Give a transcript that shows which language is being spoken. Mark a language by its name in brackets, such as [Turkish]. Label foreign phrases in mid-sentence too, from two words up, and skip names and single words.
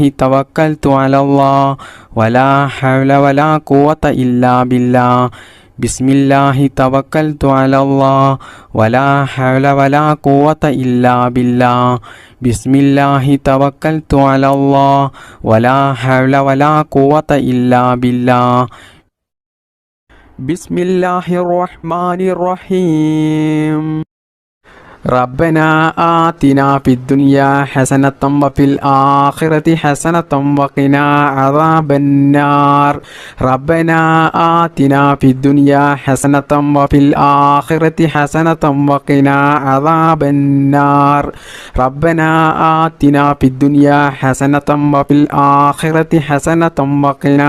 [Arabic] توكلت على الله ولا حول ولا قوة إلا بالله بسم الله توكلت على الله ولا حول ولا قوة إلا بالله بسم الله توكلت على الله ولا حول ولا قوة إلا بالله بسم الله الرحمن الرحيم ربنا آتنا في الدنيا حسنة وفي الآخرة حسنة وقنا عذاب النار ربنا آتنا في الدنيا حسنة وفي الآخرة حسنة وقنا عذاب النار ربنا آتنا في الدنيا حسنة وفي الآخرة حسنة وقنا